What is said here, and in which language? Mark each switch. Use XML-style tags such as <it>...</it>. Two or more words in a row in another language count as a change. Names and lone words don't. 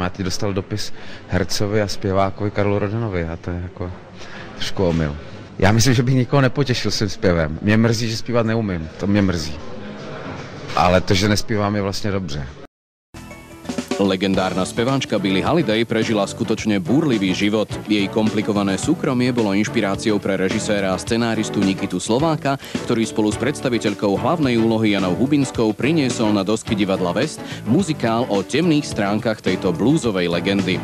<cs>Já teď dostal dopis hercovi a zpěvákovi Karlu Rodanovi a to je jako trošku omyl. Já myslím, že bych nikoho nepotěšil svým zpěvem. Mě mrzí, že zpívat neumím, to mě mrzí. Ale to, že nespívám, je vlastně dobře.</cs> <sk>Legendárna speváčka Billie Holiday prežila skutočne búrlivý život. Jej komplikované súkromie bolo inšpiráciou pre režiséra a scenáristu Nikitu Slováka, ktorý spolu s predstaviteľkou hlavnej úlohy Janou Hubinskou priniesol na dosky divadla West muzikál o temných stránkach tejto bluesovej legendy.</sk>